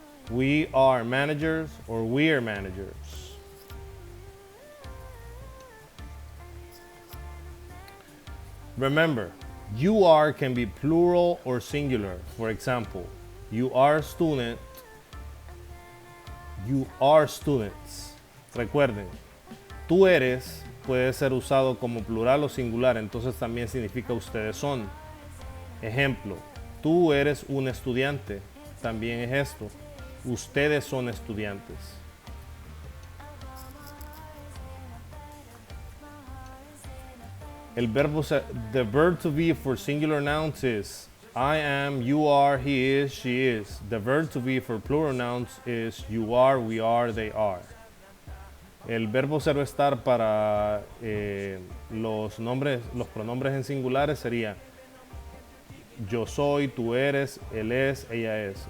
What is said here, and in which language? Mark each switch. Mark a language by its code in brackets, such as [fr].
[en] We are managers or we're managers. Remember, you are can be plural or singular. For example, you are student, you are students. [es] Recuerden, tú eres puede ser usado como plural o singular, entonces también significa ustedes son. Ejemplo, tú eres un estudiante, también es esto. Ustedes son estudiantes. [en] The verb to be for singular nouns is I am, you are, he is, she is. The verb to be for plural nouns is you are, we are, they are. [es] El verbo ser o estar para los pronombres en singulares sería yo soy, tú eres, él es, ella es.